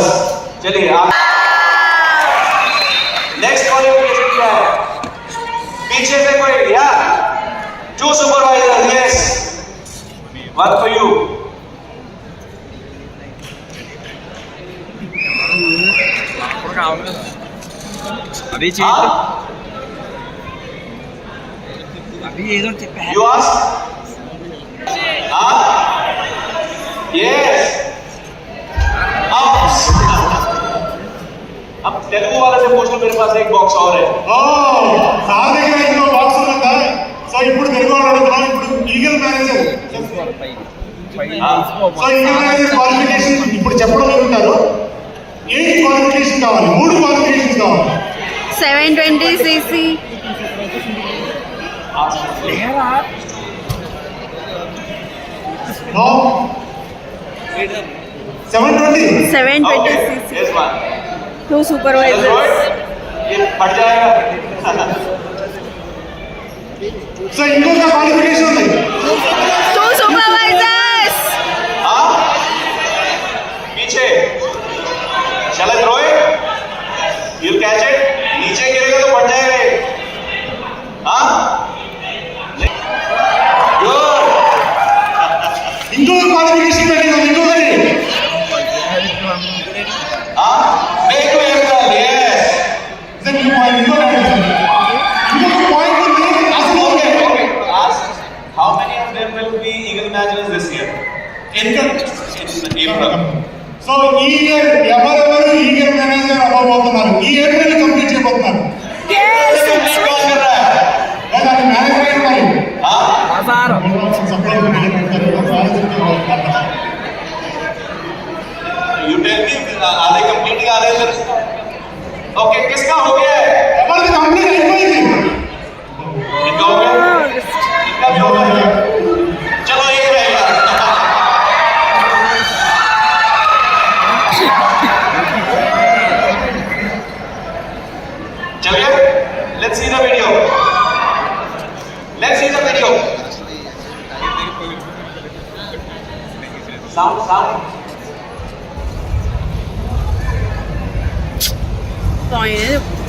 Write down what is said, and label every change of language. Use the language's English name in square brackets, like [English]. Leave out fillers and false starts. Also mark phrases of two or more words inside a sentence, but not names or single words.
[Hindi] चलिए आप [English] next qualification [Hindi] क्या है? पीछे से कोई या 2 सुपरवाइजर। [English] yes, one for you. [Hindi] अभी [English] You ask? Yes. [Hindi] अब तेलुगु वाले से पूछ लो, मेरे पास एक बॉक्स और है। [Telugu] సార్ దగ్గర ఇంకో బాక్స్ ఉందా? సో ఇప్పుడు తెలుగు వాళ్ళు అడుగుతున్నాం, ఇప్పుడు ఈగల్ మేనేజర్ క్వాలిఫికేషన్ ఇప్పుడు చెప్పడం జరుగుతారు. ఏ క్వాలిఫికేషన్ కావాలి? 3 క్వాలిఫికేషన్స్ కావాలి. [English] 720 cc. No. 720 720 cc. Yes, one. 2 supervisors. [Hindi] ये फट जाएगा। [Telugu] సో ఇంకొక క్వాలిఫికేషన్ ఉంది. [English] 2 supervisors. [Hindi] हाँ, पीछे [English] Shall I throw it? You'll catch it? [Hindi] नीचे गिरेगा तो फट जाएगा ये। हाँ, गुड। [Telugu] ఇంకొక క్వాలిఫికేషన్ పెట్టి ఉంది. ఇంకొకటి [Hindi] हाँ, [English] make to equal. Yes. [Telugu] ఇంకొక పాయింట్ ఉంది. అసలు [English] Okay, okay. Ask how many of them will be Eagle Managers this year? In April. [Telugu] సో ఈ ఇయర్ ఎవరెవరు ఈగల్ మేనేజర్ అవ్వబోతున్నారు? ఈ ఏప్రిల్ కంప్లీట్ చేయబోతున్నారు. [English] Yes, [Hindi] Complete कौन कर रहा है? [Telugu] లేదా అది మేనేజర్ అయి ఉండాలి. [Hindi] हाँ, [English] you tell me, [Hindi] आधे complete का आधे इधर। Okay, किसका हो गया है? [Telugu] ఎవరిది కంప్లీట్ అయిపోయింది? [Hindi] इनका हो गया? इनका भी हो गया? चलो एक रहेगा। चलिए, [English] let's see the video. Let's see the video. Sound. point.